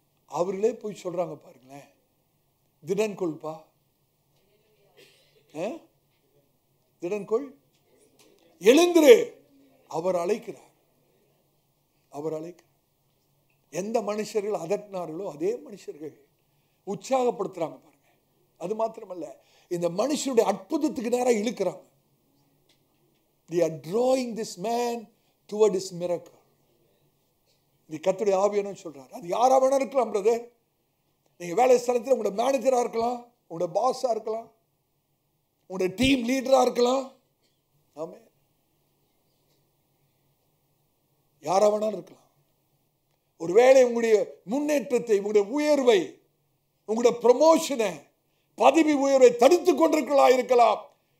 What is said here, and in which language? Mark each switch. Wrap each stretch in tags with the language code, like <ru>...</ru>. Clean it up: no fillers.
<ta>அவர்களே போய் சொல்றாங்க, பாருங்களேன், திடன் கொள்பா, திடன் கொள், எழுந்திரு, அவர் அழைக்கிறார், அவர் அழைக்கிறார். எந்த மனுஷர்கள் அதட்டினார்களோ அதே மனுஷர்கள் உற்சாகப்படுத்துறாங்க, பாருங்க. அது மாத்திரமல்ல, இந்த மனுஷனுடைய அற்புதத்துக்கு நேரம் இழுக்கிறாங்க.</ta> <en>They are drawing this man toward his miracle.</en> <ta>இது கர்த்தருடைய ஆவியானவர் சொல்றார். அது யாரா வேணா இருக்கலாம் பிரதர். நீங்க வேலை ஸ்தலத்தில் உங்களோட மேனேஜரா இருக்கலாம், உங்களோட பாஸா இருக்கலாம், உங்களோட டீம் லீடரா இருக்கலாம். ஆமென். யாரா வேணாலும் இருக்கலாம். ஒருவேளை உங்களுடைய முன்னேற்றத்தை, உங்களுடைய உயர்வை, உங்களுடைய ப்ரமோஷனை, பதவி உயர்வை தடுத்துக் கொண்டிருக்கலாம் இருக்கலாம்.</ta>